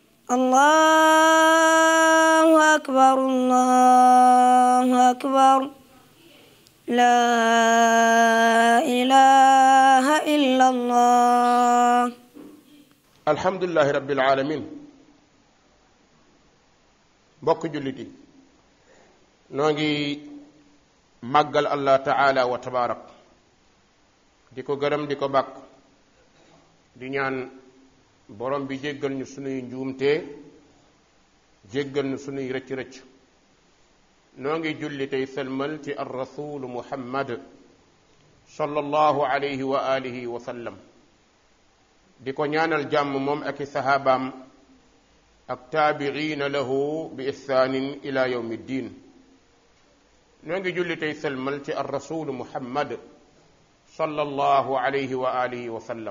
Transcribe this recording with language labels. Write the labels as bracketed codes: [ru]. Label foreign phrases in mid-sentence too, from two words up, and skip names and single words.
[ar] الله أكبر الله أكبر لا إله إلا الله. الحمد لله رب العالمين. [wo] mbokk jullit yi noo ngi màggal [ar] الله تعالى وتبارك [wo] di ko gërëm di ko bàkk di ñaan borom bi jéggal ñu sunuy njuumte jéggal ñu sunuy rëcc-rëcc noo ngi julli tey sëlmal ci [ar] الرسول محمد صلى الله عليه وآله وسلم [wo] di ko ñaanal jàmm moom ak i sahabaam ak [ar] تابعين له بإحسان إلى يوم الدين [wo] noo ngi julli tey sëlmal ci [ar] الرسول محمد صلى الله عليه وآله وسلم.